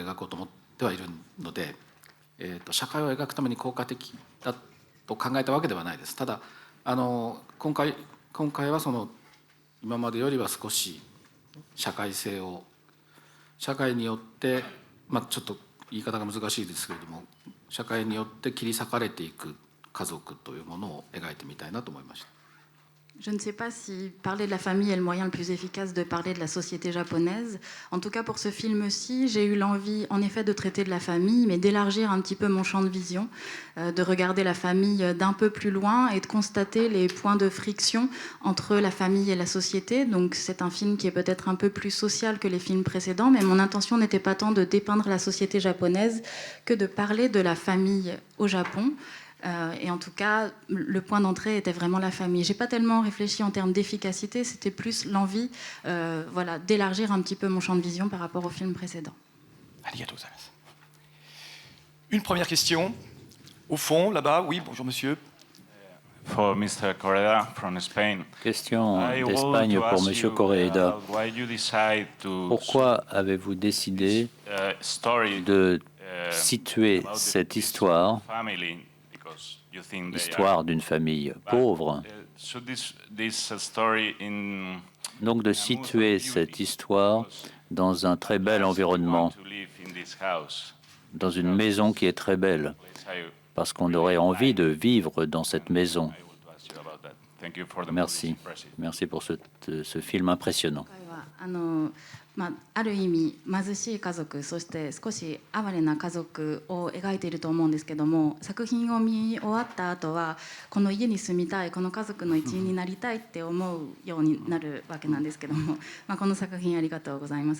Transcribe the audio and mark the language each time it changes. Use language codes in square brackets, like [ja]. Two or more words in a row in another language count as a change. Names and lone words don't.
[ja] 描こうと思ってはいるので、社会を描くために効果的だと考えたわけではないです。ただ今回はその今までよりは少し社会によって、ちょっと言い方が難しいですけれども、社会によって切り裂かれていく家族というものを描いてみたいなと思いました。 [fr] Je ne sais pas si parler de la famille est le moyen le plus efficace de parler de la société japonaise. En tout cas, pour ce film-ci, j'ai eu l'envie, en effet, de traiter de la famille, mais d'élargir un petit peu mon champ de vision, de regarder la famille d'un peu plus loin et de constater les points de friction entre la famille et la société. Donc, c'est un film qui est peut-être un peu plus social que les films précédents, mais mon intention n'était pas tant de dépeindre la société japonaise que de parler de la famille au Japon. Et en tout cas, le point d'entrée était vraiment la famille. J'ai pas tellement réfléchi en termes d'efficacité, c'était plus l'envie voilà, d'élargir un petit peu mon champ de vision par rapport au film précédent. [ja] ありがとうございます. [fr] Une première question. Au fond, là-bas, oui, bonjour monsieur. [en] For Mr. Correa from Spain. Question I want [fr] d'Espagne [en] to [fr] pour [en] ask [fr] Monsieur [en] you, [fr] Correia. [en] why you decide to [fr] Pourquoi avez-vous décidé [en] story [fr] de situer [en] about the [fr] cette [en] peaceful [fr] histoire, [en] family, because you think they [fr] histoire [en] are, [fr] d'une famille [en] but, [fr] pauvre, [en] should this story in [fr] donc de situer cette histoire dans un très bel environnement, [en] to live in this house? [fr] dans une maison qui est très belle, parce qu'on aurait envie de vivre dans cette maison. Merci. Merci pour ce film impressionnant. [ja] ある意味貧しい家族、そして少し哀れな家族を描いていると思うんですけども、作品を見終わった後はこの家に住みたい、この家族の一員になりたいって思うようになるわけなんですけども、この作品ありがとうございます。